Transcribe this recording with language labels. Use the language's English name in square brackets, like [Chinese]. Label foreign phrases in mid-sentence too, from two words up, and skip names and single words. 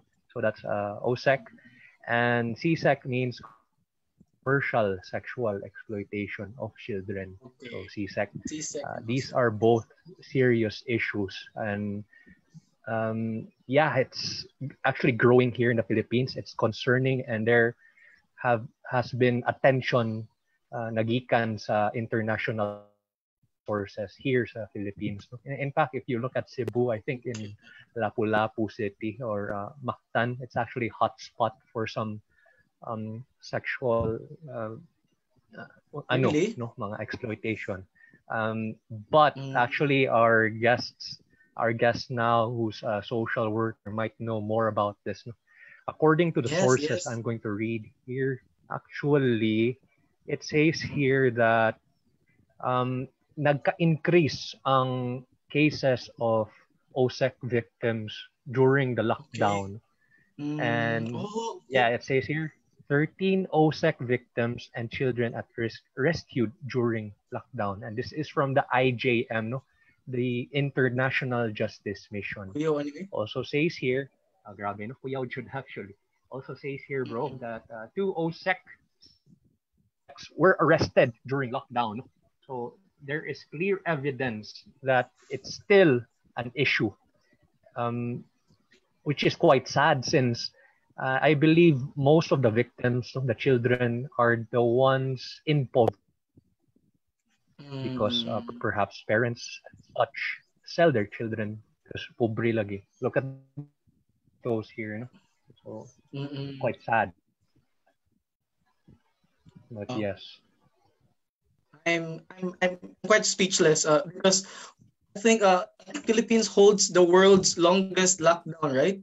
[English] So that's OSEC, and CSEC means commercial sexual exploitation of children. So okay. CSEC. C-second These OSEC. are both serious issues, and yeah, it's actually growing here in the Philippines. It's concerning, and there has been attention [Cebuano] nagikan sa [English] international sources here sa Philippines. In fact, if you look at Cebu, I think in Lapu-Lapu City or Mactan, it's actually hotspot for some sexual Really? mga exploitation. But Mm. actually our guest now, who's a social worker, might know more about this. No? According to the Yes, sources yes. I'm going to read here, actually, it says here that [Cebuano] nagka-increase ang [English] cases of OSEC victims during the Okay. lockdown. And Oh, yeah, okay. it says here 13 OSEC victims and children at risk rescued during lockdown. And this is from the IJM, no? The International Justice Mission. [Cebuano] Kuya, ano eh? [English] Also says here, grabe, no? Kuya should actually. Also says here, bro, that 2 OSEC were arrested during lockdown. So there is clear evidence that it's still an issue, which is quite sad since I believe most of the victims, the children, are the ones in poverty because perhaps parents and such sell their children because [Cebuano] pobre lagi. [English] Look at those here, you know? So quite sad. But yes. I'm quite speechless because I think Philippines holds the world's longest lockdown, right?